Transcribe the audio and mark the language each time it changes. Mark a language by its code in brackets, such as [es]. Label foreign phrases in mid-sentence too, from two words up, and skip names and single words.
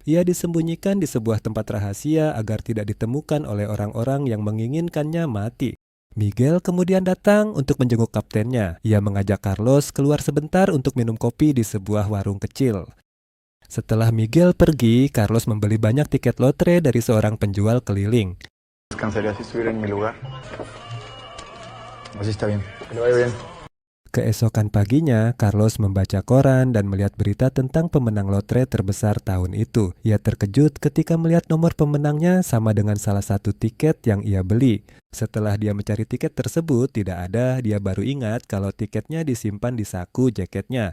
[id] Ia disembunyikan di sebuah tempat rahasia agar tidak ditemukan oleh orang-orang yang menginginkannya mati. Miguel kemudian datang untuk menjenguk kaptennya. Ia mengajak Carlos keluar sebentar untuk minum kopi di sebuah warung kecil. Setelah Miguel pergi, Carlos membeli banyak tiket lotre dari seorang penjual keliling. [es] Descansaría si estuviera en mi lugar. Así está bien. Que le vaya bien. [id] Keesokan paginya, Carlos membaca koran dan melihat berita tentang pemenang lotre terbesar tahun itu. Ia terkejut ketika melihat nomor pemenangnya sama dengan salah satu tiket yang ia beli. Setelah dia mencari tiket tersebut tidak ada, dia baru ingat kalau tiketnya disimpan di saku jaketnya.